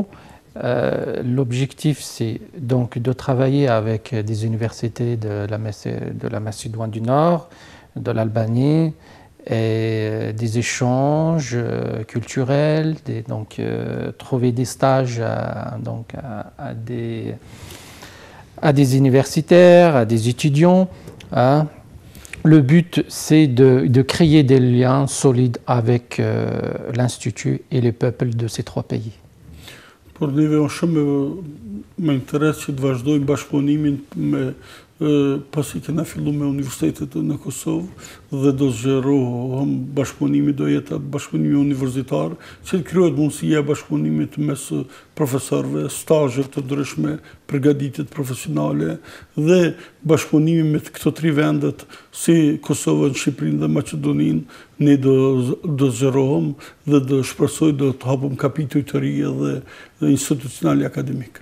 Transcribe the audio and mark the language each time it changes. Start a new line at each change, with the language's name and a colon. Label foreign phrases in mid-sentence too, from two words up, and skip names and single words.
French: L'objectif, c'est donc de travailler avec des universités de la Macédoine du Nord, de l'Albanie, et des échanges culturels, donc trouver des stages à des universitaires, à des étudiants. Hein. Le but, c'est de créer des liens solides avec l'Institut et les peuples de ces trois pays.
Albanian: Por neve është shumë me interes që të vazhdojmë bashkëpunimin pasi kena fillu me universitetet në Kosovë dhe do zgjerohem bashkëpunimi, do jetë bashkëpunimi universitar, që të krijohet mundësia bashkëpunimit mes profesorëve, stazhe të ndryshme, përgatitjet profesionale dhe bashkëpunimi me këto tri vendet si Kosovën, Shqipërinë dhe Maqedoninë, ne do zgjerohem dhe do shpresoj do të hapim kapituj të ri dhe institucional e akademik.